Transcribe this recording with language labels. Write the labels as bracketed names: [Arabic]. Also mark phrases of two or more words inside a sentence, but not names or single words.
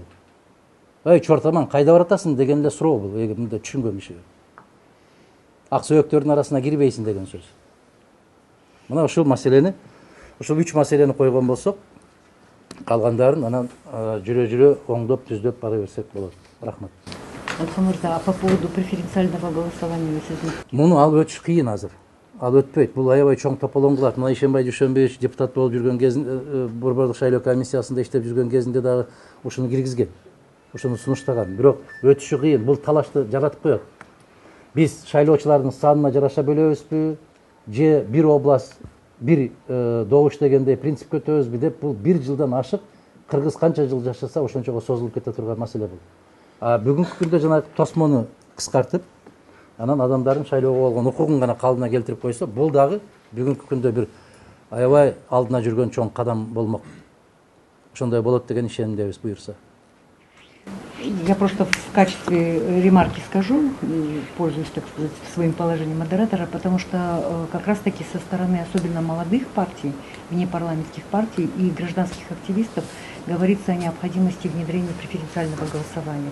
[Kyrgyz] Ой, чортаман, кайда баратасың деген эле суроо бул, мындай түшүнгөн кишиге. Ак сөйөктөрдүн арасына кирбейсиң деген сөз. Мына ушул маселени, ушул 3 маселени койгон болсок, калгандарын анан жүрө-жүрө оңдоп, түздөп бара берсек болот. Рахмат. Алхамурда, [Russian] а по поводу преференциального голосования сиздин? [Kyrgyz] Муну алып өтүш кыйын азыр. Ал өтпөйт. Бул аябай чоң тополоң кылат. Мына Ишенбай Дүйшөнбаевич депутат болуп жүргөн кезинде, Борборлук шайлоо комиссиясында иштеп жүргөн кезинде дагы ушуну киргизген. Ушуну сунуштаган. Бирок өтүшү кыйын. Бул талашты жаратып коет. Биз шайлоочулардын санына жараша бөлөбүзбү? Же бир область, бир добуш дегендей принцип көтөбүзбү деп бул 1 жылдан ашык кыргыз канча жыл жашаса ошончого созулуп кете турган маселе бул. Бүгүнкү күндө жана Тосмону кыскартып, анан адамдардын шайлоого болгон укугун гана калдына келтирип койсо, бул дагы бүгүнкү күндө бир аябай алдына жүргөн чоң кадам болмок. Ошондой болот деген ишенимдебиз, буюрса. [Russian] Я просто в качестве ремарки скажу, пользуюсь, так сказать, своим положением модератора, потому что как раз-таки со стороны особенно молодых партий, внепарламентских партий и гражданских активистов говорится о необходимости внедрения преференциального голосования.